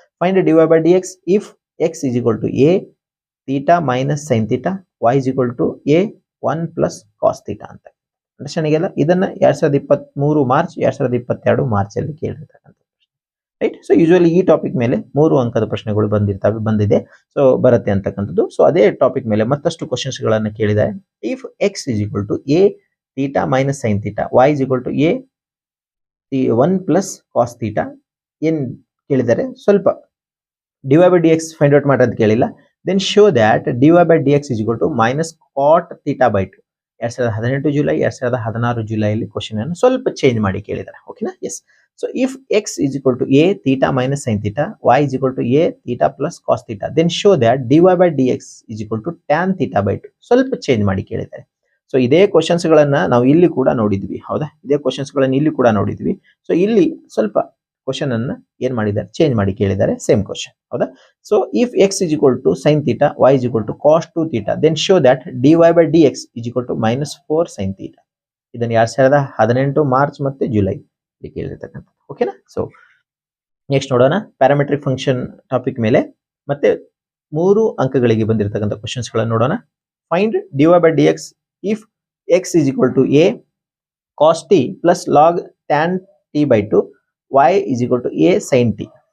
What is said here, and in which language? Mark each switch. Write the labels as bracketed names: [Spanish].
[English] find dy by dx if x is equal to a theta minus sin theta, y is equal to a 1 plus cos theta [Kannada] ಅಂತ. Understanding ಅಲ್ಲ? ಇದನ್ನ 2023 March 2022 March ಅಲ್ಲಿ ಕೇಳಿರ್ತಕ್ಕಂಥ ಪ್ರಶ್ನೆ, right? So usually ಈ topic ಮೇಲೆ 3 ಅಂಕದ ಪ್ರಶ್ನೆಗಳು ಬಂದಿದೆ, ಸೊ ಬರುತ್ತೆ ಅಂತಕ್ಕಂಥದ್ದು. ಸೊ ಅದೇ ಟಾಪಿಕ್ ಮೇಲೆ ಮತ್ತಷ್ಟು ಕ್ವಶನ್ಸ್ ಗಳನ್ನ ಕೇಳಿದ್ದಾರೆ. [English] if x is equal to a theta minus sin theta, y is equal to a 1 plus cos theta [Kannada] ಏನ್ ಕೇಳಿದ್ದಾರೆ, ಸ್ವಲ್ಪ [English] dy by dx find out [Kannada] ಮಾಡ್ರಿ ಅಂತ ಕೇಳಿಲ್ಲ. [English] Then show that dy by dx is equal to minus cot theta by 2. [Kannada] 2018 July 2016 ಜುಲೈಯಲ್ಲಿ question ಅನ್ನು ಸ್ವಲ್ಪ change ಮಾಡಿ ಕೇಳಿದ್ದಾರೆ. ಓಕೆನಾ? S. [English] So ಇಫ್ x is equal to a theta minus sin theta, y is equal to a theta plus cos theta, then show that dy by dx is equal to tan theta by 2. [Kannada] ಸ್ವಲ್ಪ change ಮಾಡಿ ಕೇಳಿದ್ದಾರೆ. So ಇದೇ questions ಗಳನ್ನ ನಾವು ಇಲ್ಲಿ ಕೂಡ ನೋಡಿದ್ವಿ, ಹೌದಾ? ಇದೇ ಕ್ವಶನ್ಸ್ ಗಳನ್ನ ಇಲ್ಲಿ ಕೂಡ ನೋಡಿದ್ವಿ. ಸೊ ಇಲ್ಲಿ ಸ್ವಲ್ಪ ಕ್ವಶನ್ ಅನ್ನ ಏನ್ ಮಾಡಿದ್ದಾರೆ, ಚೇಂಜ್ ಮಾಡಿ ಕೇಳಿದ್ದಾರೆ. ಸೇಮ್ ಕ್ವಶನ್, ಹೌದಾ? [English] So ಇಫ್ x is equal to sin theta, y is equal to cos 2 theta, then show that dy by dx is equal to minus 4 sin theta. [Kannada] ಇದನ್ನ 2018 March ಮತ್ತೆ July ಕೇಳಿರ್ತಕ್ಕಂಥ. ಓಕೆನಾ? So next ನೋಡೋಣ, parametric function topic ಮೇಲೆ ಮತ್ತೆ 3 ಅಂಕಗಳಿಗೆ ಬಂದಿರತಕ್ಕಂಥ questions ಗಳನ್ನು ನೋಡೋಣ. [English] Find dy by dx if x is equal to a cos t plus log tan t by 2, y is equal to a sin t.